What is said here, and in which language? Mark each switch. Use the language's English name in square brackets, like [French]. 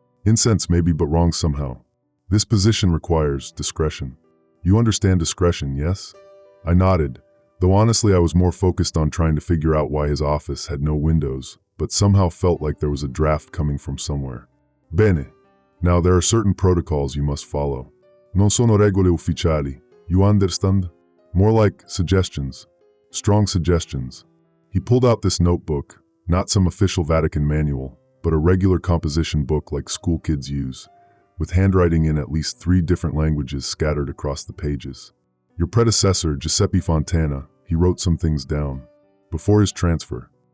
[English] Incense maybe, but wrong somehow. This position requires discretion. You understand discretion, yes? I nodded, though honestly I was more focused on trying to figure out why his office had no windows, but somehow felt like there was a draft coming from somewhere. [Italian] Bene. [English] Now there are certain protocols you must follow. [Italian] Non sono regole ufficiali, [English] you understand? More like suggestions. Strong suggestions. He pulled out this notebook, not some official Vatican manual, but a regular composition book like school kids use, with handwriting in at least 3 different languages scattered across the pages. Your predecessor, Giuseppe Fontana, he wrote some things down. Before his transfer.